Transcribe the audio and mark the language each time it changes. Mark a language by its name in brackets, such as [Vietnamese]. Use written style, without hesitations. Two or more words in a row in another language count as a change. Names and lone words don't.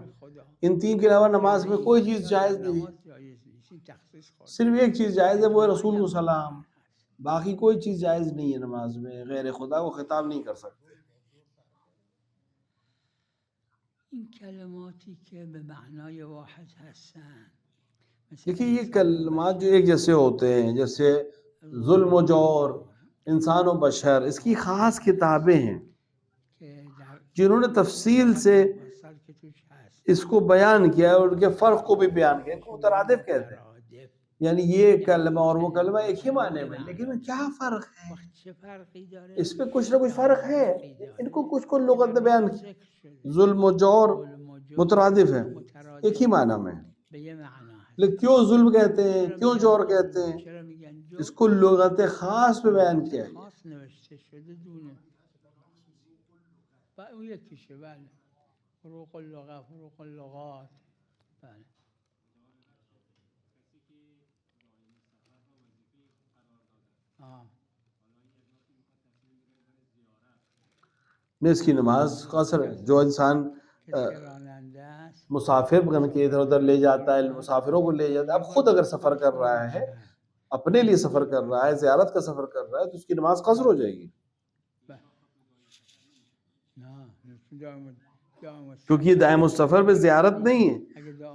[Urdu] ان 3 کے علاوہ نماز میں کوئی چیز جائز نہیں. صرف ایک چیز جائز ہے وہ ہے رسول کو سلام، باقی کوئی چیز جائز نہیں ہے. نماز میں غیر خدا کو خطاب نہیں کر سکتے. [Persian] این کلماتی که به معنای واحد هستن، [Urdu] دیکھیے یہ کلمات جو ایک جیسے ہوتے ہیں، جیسے ظلم و جور، انسان و بشر، اس کی خاص کتابیں ہیں جنہوں نے تفصیل سے اس کو بیان کیا اور ان کے فرق کو بھی بیان کیا، ان کو مترادف کہتے ہیں، یعنی یہ کلمہ اور وہ کلمہ ایک ہی معنی میں، لیکن ان کیا فرق ہے؟ اس پہ کچھ نہ کچھ فرق ہے، ان کو کچھ کو لغت میں بیان کیا۔ ظلم و جور مترادف ہے، ایک ہی معنی میں، لیکن کیوں ظلم کہتے ہیں، کیوں جور کہتے ہیں، اس کو لغت خاص پہ بیان کیا ہے۔ [Persian] اون یکیشه، بله، [Arabic] فروق اللغة، فروق اللغات، [Persian] بله. [Urdu] اس کی نماز قصر ہے۔ جو انسان مسافر بن کے ادھر ادھر لے جاتا ہے، مسافروں کو لے جاتا ہے، اب خود اگر سفر کر رہا ہے، اپنے لیے سفر کر رہا ہے، زیارت کا سفر کر رہا ہے، تو اس کی نماز قصر ہو جائے گی، کیونکہ یہ [Arabic] دائم السفر [Urdu] میں زیارت نہیں ہے۔